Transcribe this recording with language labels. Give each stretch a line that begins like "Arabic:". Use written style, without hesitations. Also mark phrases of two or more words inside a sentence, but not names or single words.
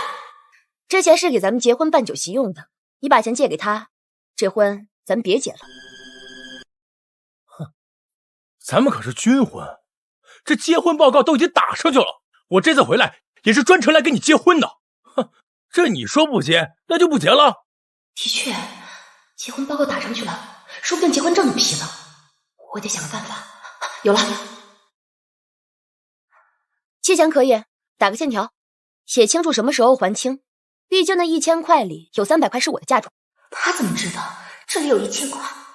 Chinese: 這錢是給咱們結婚辦酒席用的，你把錢借給他，這婚咱們別結了。哼，咱們可是軍婚，這結婚報告都已經打上去了，我這次回來也是專程來跟你結婚的。哼，這你說不結，那就不結了。的確，結婚報告打上去了，說不定結婚證都批了，我得想個辦法。有了，借錢可以打個欠條，寫清楚什麼時候還清，畢竟那1000塊裡有300塊是我的嫁妝。他怎麼知道這裡有1000塊？